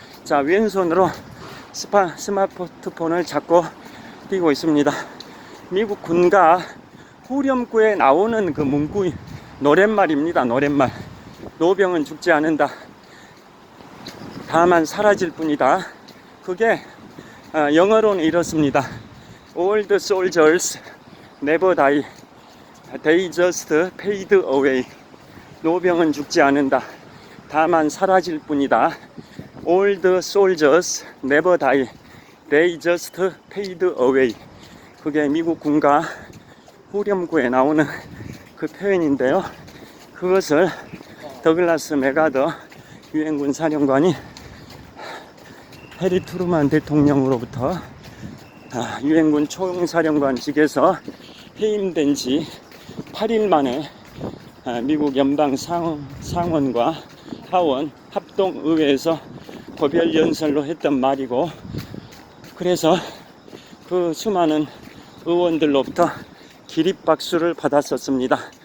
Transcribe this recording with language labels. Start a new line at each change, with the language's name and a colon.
Korean: 자, 왼손으로 스마트폰을 잡고 뛰고 있습니다. 미국 군가 후렴구에 나오는 그 문구 노랫말입니다. 노랫말. 노병은 죽지 않는다, 다만 사라질 뿐이다. 그게 영어로는 이렇습니다.
English: All the soldiers never die, they just fade away.
Korean: 노병은 죽지 않는다, 다만 사라질 뿐이다.
English: All the soldiers never die, they just fade away.
Korean: 그게 미국 군가 후렴구에 나오는 그 표현인데요. 그것을 더글라스 맥아더 유엔군 사령관이 해리 트루만 대통령으로부터 유엔군 총사령관직에서 해임된 지 8일 만에 미국 연방 상원과 하원 합동의회에서 고별 연설로 했던 말이고, 그래서 그 수많은 의원들로부터 기립박수를 받았었습니다.